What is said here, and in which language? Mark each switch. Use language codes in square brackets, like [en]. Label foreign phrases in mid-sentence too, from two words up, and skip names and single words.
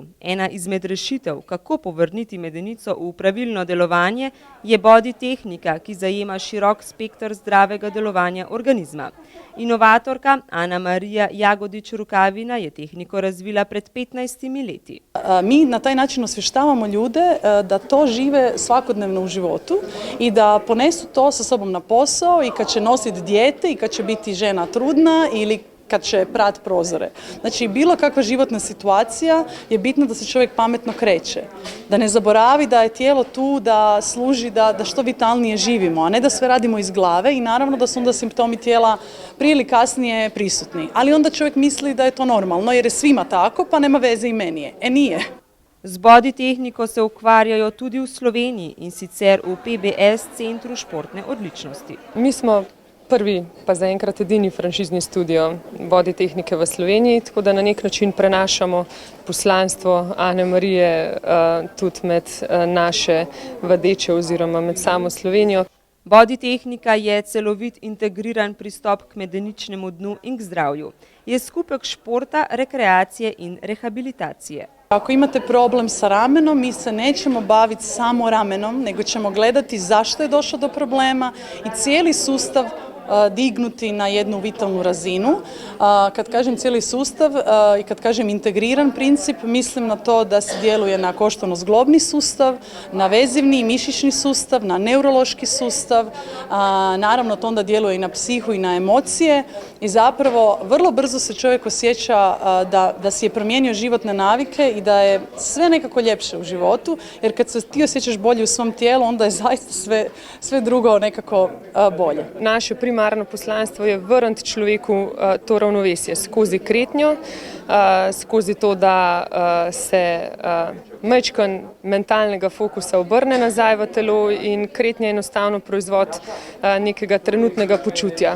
[sl] Ena izmed rešitev, kako povrniti medenico v pravilno delovanje, je body tehnika, ki zajema širok spekter zdravega delovanja organizma. Inovatorka Ana Marija Jagodič-Rukavina je tehniko razvila pred 15 leti. [hr] Mi na taj način osvještavamo ljude da to žive svakodnevno u životu i da ponesu to sa sobom na posao i kad će nositi dijete i kad će biti žena trudna ili kad će prat prozore. Znači, bilo kakva životna situacija je bitno da se čovjek pametno kreće. Da ne zaboravi da je tijelo tu da služi da što vitalnije živimo, a ne da sve radimo iz glave i naravno da su onda simptomi tijela prije ili kasnije prisutni. Ali onda čovjek misli da je to normalno jer je svima tako, pa nema veze i meni je. Nije. [sl] Z body tehniko se ukvarjajo tudi v Sloveniji in sicer v PBS Centru športne odličnosti. Mi smo prvi, pa zaenkrat edini franšizni studio body tehnike v Sloveniji, tako da na nek način prenašamo poslanstvo Ane Marije tudi med naše vadeče oziroma med samo Slovenijo. Body tehnika je celovit integriran pristop k medeničnemu dnu in k zdravju. Je skupek športa, rekreacije in rehabilitacije. [hr] Ako imate problem sa ramenom, mi se nećemo baviti samo ramenom, nego ćemo gledati zašto je došlo do problema i cijeli sustav dignuti na jednu vitalnu razinu. Kad kažem cijeli sustav i kad kažem integriran princip, mislim na to da se djeluje na koštano-zglobni sustav, na vezivni i mišićni sustav, na neurološki sustav, naravno to onda djeluje i na psihu i na emocije i zapravo vrlo brzo se čovjek osjeća da si je promijenio životne navike i da je sve nekako ljepše u životu, jer kad se ti osjećaš bolje u svom tijelu, onda je zaista sve drugo nekako bolje. [sl] Naše primarno poslanstvo je vrniti človeku to ravnovesje skozi kretnjo, skozi to, da se majčken mentalnega fokusa obrne nazaj v telo in kretnja je enostavno proizvod nekega trenutnega počutja.